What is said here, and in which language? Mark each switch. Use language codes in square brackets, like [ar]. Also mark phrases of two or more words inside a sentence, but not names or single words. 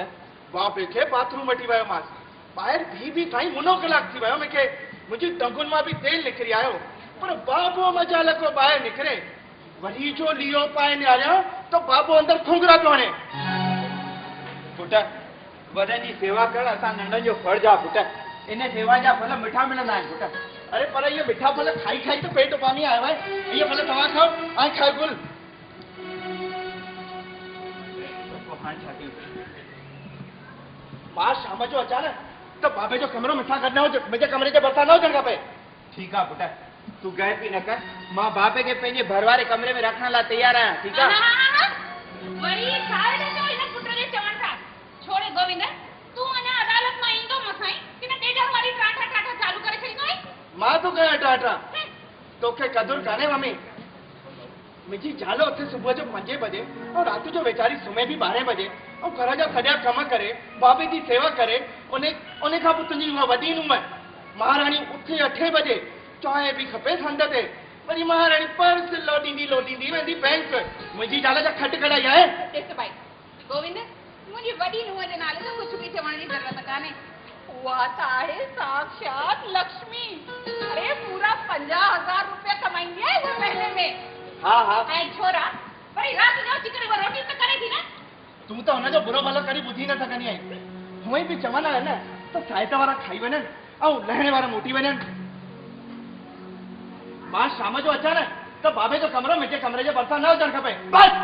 [sd] बाबे खे बाथरूम वठी वियोमांसि ॿाहिरि भी साईं मुनो कलाक थी वियो मूंखे मुंहिंजी टंगुनि मां बि तेल निकिरी आयो पर बाबो मजाल को ॿाहिरि निकिरे वरी जो लीओ पाए निहारियां त बाबो अंदरि खुंगरा पियो हणे पुट वॾनि जी सेवा करण असां नंढनि जो फर्ज़ आहे पुट इन सेवा जा फल मिठा मिलंदा आहिनि पुट अरे पर इहे मिठा फल खाई खाई त पेट पानी आयो आहे इहे फल तव्हां खाओ ऐं खाओ गुल हाणे छा कयूं मां शाम जो अचां न त बाबे जो कमरो मूंसां गॾु न हुजे मुंहिंजे कमरे जे भरिसां न हुजणु खपे ठीकु आहे पुट तूं गए पी न कर मां बाबे खे पंहिंजे भर वारे कमरे में रखण लाइ तयार आहियां ठीकु आहे वरी छा ॾिठो हिन पुट जे चवण सां छोड़े गोविंद तूं अञा अदालत मां ईंदो मसाई कि न तेजर वारी टाटा टाटा चालू करे छॾींदो आहे मां तो कयां टाटा तोखे कदुर कान्हे मम्मी मुंहिंजी ज़ाल उथे सुबुह जो 5 बजे ऐं राति जो वेचारी सुम्हे बि 12 बजे ऐं घर जा सॼा कम करे बाबे जी सेवा करे उन खां पोइ तुंहिंजी उहा वॾी नुंहुं महाराणी उथे 8 बजे चांहि बि खपे हंध ते वरी महाराणी पर्स लोॾींदी वेंदी बैंक मुंहिंजी ज़ाल जा खट कढाई आहे ॾिस भाई गोविंद मुंहिंजी वॾी नुंहं जे नाले ते कुझु बि चवण जी ज़रूरत कान्हे उहा त आहे साक्षात लक्ष्मी अरे पूरा 50,000 रुपया कमाईंदी आहे हर महीने में हा हा ऐं छोरा वरी राति जो अची करे रोटी त करे थी न तूं त हुनजो बुरो भलो कॾहिं ॿुधी न सघंदी आहीं हूअं ई बि चवंदा आहिनि न त साहित वारा खाई वञनि ऐं लहणे वारा मोटी वञनि मां शाम जो अचां न त बाबे जो कमरो मुंहिंजे कमरे जे भरिसां न हुजणु खपे बस